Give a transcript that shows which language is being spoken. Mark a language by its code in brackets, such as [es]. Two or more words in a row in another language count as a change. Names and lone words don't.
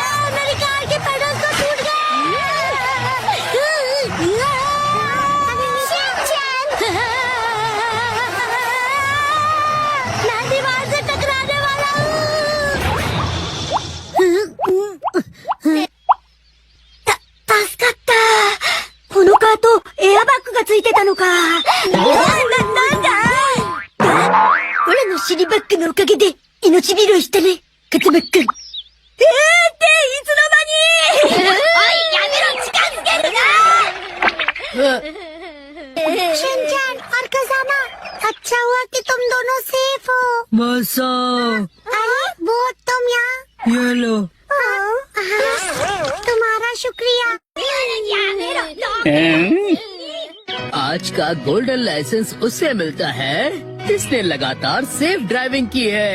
[hi] मेरी कार के पेडल तो टूट मैं दीवार से टकराने वाला हूँ। [ja] 助かった。このカート、エアバッグがついてたのか。なんだ俺の尻バッグのおかげで命拾いしたね、カツバッグ。っていつの間におい、やめろ、近づけるな [hi] शिनचैन और कज़ामा, अच्छा हुआ कि तुम दोनों सेफ हो। मासा, अरे वो तुम यहाँ। ये लो। तुम्हारा शुक्रिया। आज का गोल्डन लाइसेंस उससे मिलता है जिसने लगातार सेफ ड्राइविंग की है।